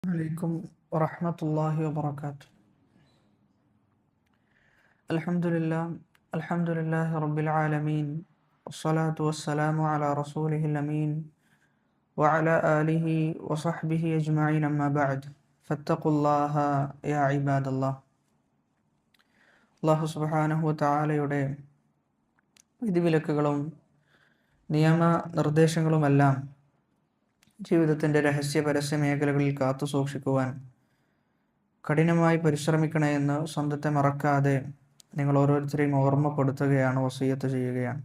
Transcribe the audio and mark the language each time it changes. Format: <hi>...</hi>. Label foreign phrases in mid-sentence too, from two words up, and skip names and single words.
<ar>عليكم ورحمة الله وبركاته. الحمد لله رب العالمين، والصلاة والسلام على رسوله الأمين وعلى آله وصحبه أجمعين، أما بعد فاتقوا الله يا عباد الله. الله سبحانه وتعالى</ar> <ml>വിധിവിലക്കുകളും നിയമ നിർദ്ദേശങ്ങളുമെല്ലാം ജീവിതത്തിൻ്റെ രഹസ്യ പരസ്യ മേഖലകളിൽ കാത്തു സൂക്ഷിക്കുവാൻ കഠിനമായി പരിശ്രമിക്കണമെന്ന് സ്വന്തത്തെ മറക്കാതെ നിങ്ങൾ ഓരോരുത്തരെയും ഓർമ്മപ്പെടുത്തുകയാണ്, വസിയ്യത്ത് ചെയ്യുകയാണ്.</ml>